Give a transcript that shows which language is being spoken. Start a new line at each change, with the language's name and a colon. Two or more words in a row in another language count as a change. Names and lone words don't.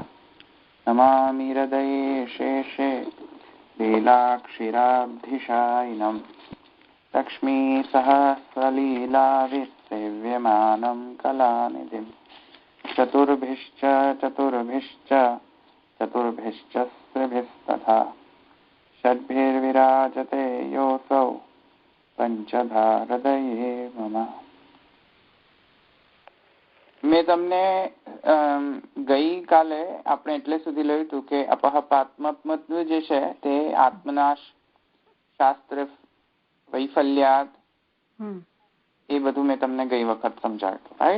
Sanskrit: नमामि हृदये शेषे लीलाक्षिराब्धिशायिनम् लक्ष्मीसहस्रलीलाविसेव्यमानं कलानिधिं चतुर्भिश्च स्त्रिभिस्तथा षड्भिर्विराजते योऽसौ पञ्चधा हृदये मम।
Gujarati: મેં તમને ગઈકાલે આપણે એટલે સુધી લખ્યું હતું કે અપહપાત્મત્વ જે છે તે
Sanskrit: આત્મનાશ શાસ્ત્ર વૈફલ્યાત
Gujarati: એ બધું મેં તમને ગઈ વખત સમજાવ્યું, રાઈટ?